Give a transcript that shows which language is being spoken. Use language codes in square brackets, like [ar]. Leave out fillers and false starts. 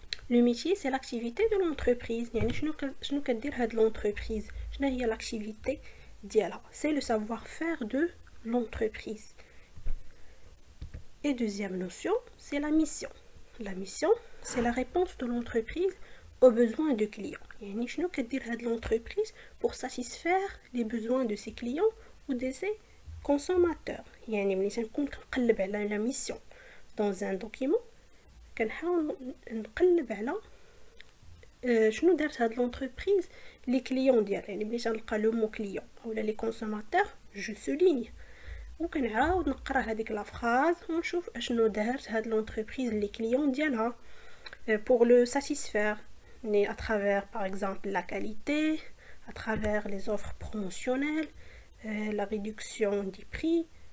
[fr] Le métier, c'est l'activité de l'entreprise. [ar] شنو كدير هاد l'entreprise. شنو هي l'activité ديالها. [fr] C'est le savoir-faire de l'entreprise. Et deuxième notion, c'est la mission. La mission, c'est la réponse de l'entreprise aux besoins de clients. [ar] يعني شنو كدير هاد [fr] l'entreprise pour satisfaire les besoins de ses clients ou de ses consommateurs. [ar] يعني ملي تنكون كنقلب على [fr] la mission dans un document [ar] كنحاول نقلب على شنو دارت هاد l'entreprise les clients ديالها. يعني ملي تنلقى لو مو كليون اولا لي كونسوماتور جو سوليني وكنعاود نقرا هذيك لا فراز ونشوف اشنو دارت هاد l'entreprise les clients ديالها [fr] pour le satisfaire à travers par exemple la qualité, à travers les offres promotionnelles, la réduction des prix.